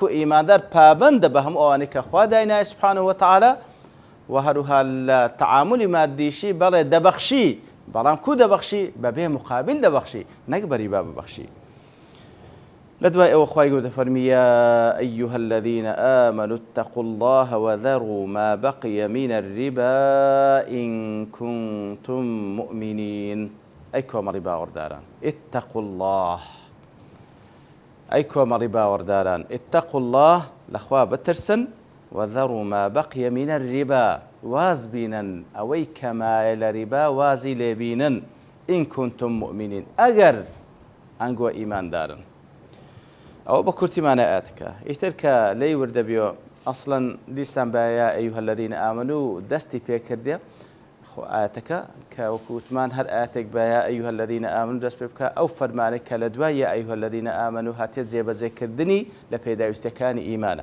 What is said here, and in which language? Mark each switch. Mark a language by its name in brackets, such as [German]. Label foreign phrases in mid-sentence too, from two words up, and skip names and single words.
[Central Kurdish] ئیماندار پابەندە بە هەموو ئەوانەی کە خوا داینایە [Arabic] سبحانه وتعالى [Central Kurdish] و هەروها لە تەعاملی مادیشی بەڵێ دەبەخشی بەڵام کو دەبەخشی بەبێ مقابل دەبەخشی نەک بە ڕیبا ببەخشی لە دوای ئەوە خوای گەورە دەفەرمی [Arabic] یا ئەیها الذين آمنوا اتقوا الله وذروا ما بقي من الربا إن كنتم مؤمنين [Central Kurdish] ئەی کۆمەڵی باوەڕداران [Arabic] اتقوا الله [Central Kurdish] ئەی کۆمەڵی باوەڕداران [Arabic] اتقوا الله [Central Kurdish] لەخوا بترسن [Arabic] وذروا ما بقي من الربا [Central Kurdish] واز بینن ئەوەی کەمایە لە ریبا وازی لێبینن [Arabic] ئین کونتم مؤمنین [Central Kurdish] ئەگەر ئەنگۆ ئیماندارن. ئەوە بە کورتیمانە ئاەتەکە ئیتر کە لێی وردەبیەوە ئەسڵەن دیسان بە [Arabic] یا ئەیها الەذین ئامەنوو [Central Kurdish] دەستی پێکردێ ئاەتەکە کە وەکووتمان هەر ئاەتێک بە [Arabic] یا ئەیها الەذین ئامەنوو [Central Kurdish] دەست پێ بکە ئەو فەرمانێک کە لە دوای [Arabic] یا ئەیها الەذین ئامەنوو [Central Kurdish] هاتێت جێبەجێکردنی لە پێداویستەکانی ئیمانە.